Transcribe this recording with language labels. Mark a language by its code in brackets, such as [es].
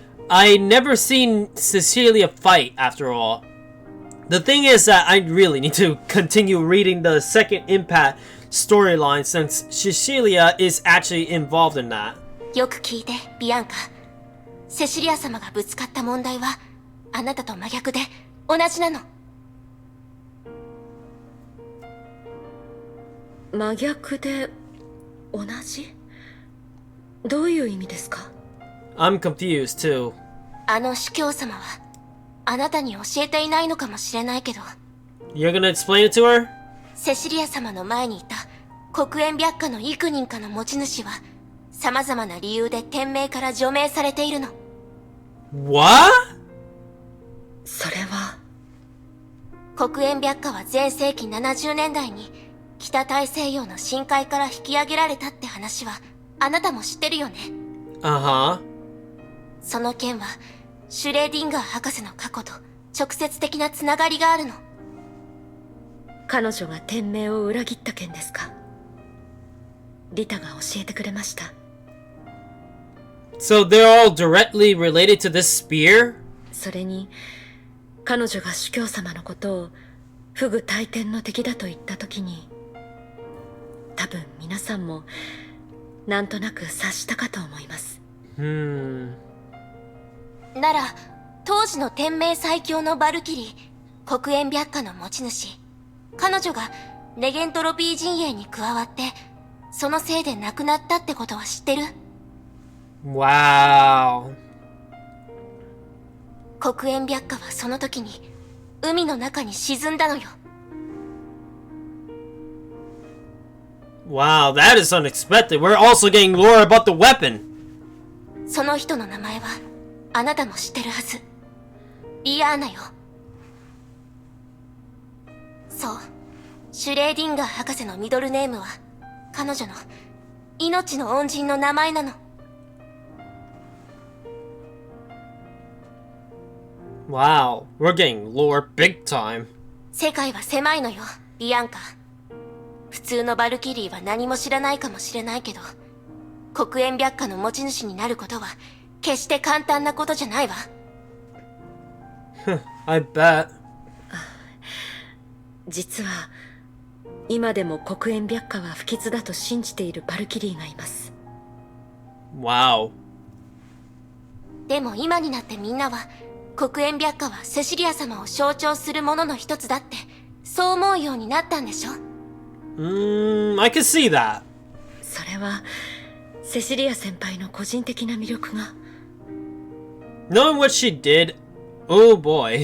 [en] I never seen Cecilia fight after all. The thing is that I really need to continue reading the second Impact storyline since Cecilia is actually involved in that. [ja] よく聞いて、ビアンカ。セシリア様がぶつかった問題はあなたと真逆で同じなの。真逆で同じ？どういう意味ですか？ [en] I'm confused too. [ja] あの司教様はあなたに教えていないのかもしれないけど、 [en] You're gonna explain it to her? [ja] セシリア様の前にいた黒煙白花の幾人かの持ち主は様々な理由で天命から除名されているの。 [en] What? [ja] それは黒煙白花は前世紀70年代に北大西洋の深海から引き上げられたって話はあなたも知ってるよね。 [en] Uh-huh. [ja] その件はシュレーディンガー博士の過去と直接的なつながりがあるの。彼女が天命を裏切った件ですか？リタが教えてくれました。 [en] So they're all directly related to this spear? [ja] それに彼女が主教様のことを不倶戴天の敵だと言った時に、多分皆さんもなんとなく察したかと思います。なら当時の天命最強のバルキリー黒煙白花の持ち主、彼女がネゲントロピー陣営に加わってそのせいで亡くなったってことは知ってる？ [en] Wow. [ja] 黒煙白花はその時に海の中に沈んだのよ。 [en] Wow, that is unexpected. We're also getting lore about the weapon. [ja] その人の名前はあなたも知ってるはず。リアーナよ。そう、シュレーディンガー博士のミドルネームは彼女の命の恩人の名前なの。 [en] Wow, we're getting lore big time. [ja] 世界は狭いのよ、ビアンカ。普通のバルキリーは何も知らないかもしれないけど、黒煙白花の持ち主になることは決して簡単なことじゃないわ。 [en] I bet. [ja] 実は今でも黒煙白花は不吉だと信じているバルキリーがいます。 [en] Wow. [ja] でも今になってみんなは黒煙白花はセシリア様を象徴するものの一つだってそう思うようになったんでしょ？ [en] I can see that. [ja] それはセシリア先輩の個人的な魅力が。 [en] Knowing what she did, oh boy.